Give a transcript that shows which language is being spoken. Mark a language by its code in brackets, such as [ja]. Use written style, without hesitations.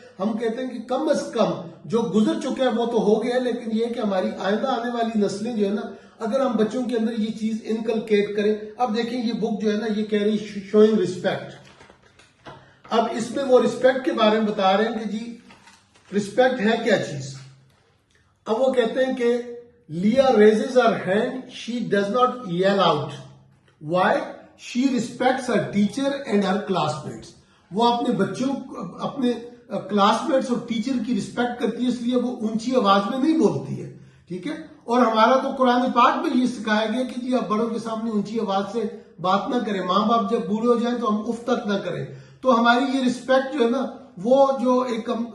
[ur] ہم کہتے ہیں کہ کم از کم جو گزر چکے ہیں وہ تو ہو گیا، لیکن یہ کہ ہماری آئندہ آنے والی نسلیں جو ہے نا اگر ہم بچوں کے اندر یہ چیز انکلکیٹ کریں۔ اب دیکھیں یہ بک جو ہے نا یہ کہہ رہی شوئنگ رسپیکٹ۔ اب اس میں وہ رسپیکٹ کے بارے میں بتا رہے ہیں کہ جی رسپیکٹ ہے کیا چیز۔ اب وہ کہتے ہیں کہ [en] Leah raises her hand, she does not yell out. Why? She respects her teacher and her classmates. [ur] وہ اپنے بچوں اپنے کلاس میٹس اور ٹیچر کی رسپیکٹ کرتی ہے، اس لیے وہ اونچی آواز میں نہیں بولتی ہے، ٹھیک ہے۔ اور ہمارا تو قرآن پاک میں یہ سکھایا گیا کہ جی آپ بڑوں کے سامنے اونچی آواز سے بات نہ کریں، ماں باپ جب بوڑھے ہو جائیں تو ہم اف تک نہ کریں۔ تو ہماری یہ رسپیکٹ جو ہے نا وہ جو ایک